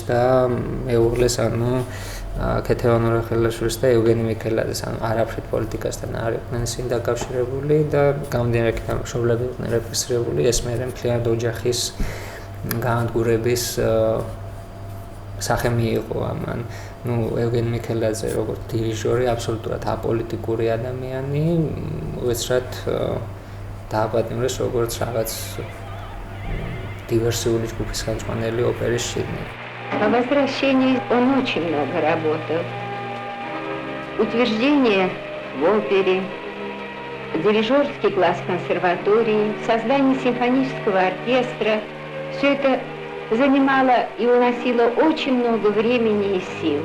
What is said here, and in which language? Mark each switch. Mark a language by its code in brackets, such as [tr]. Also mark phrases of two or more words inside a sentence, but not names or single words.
[ka] და მეუღლეს, ანუ ქეთევან ორახელაშვილს და ევგენი მიქელაძეს, ანუ არაფრით პოლიტიკასთან არ იყვნენ ისინი დაკავშირებული და გამომდინარე იქიდან, რომ მშობლები იყვნენ რეპრესირებული, ეს მერე მთლიანად ოჯახის განადგურების სახე მიიღო ამან. ევგენი მიქელაძე როგორც დირიჟორი, აბსოლუტურად აპოლიტიკური ადამიანი, უეცრად დააპატიმრეს როგორც რაღაც диверсионный ჯგუფის ხელმძღვანელი ოპერის შიგნით. [ru] По возвращении он очень много работал. Утверждение в опере, дирижерский класс консерватории, создание симфонического оркестра – все это занимало и уносило очень много времени и сил.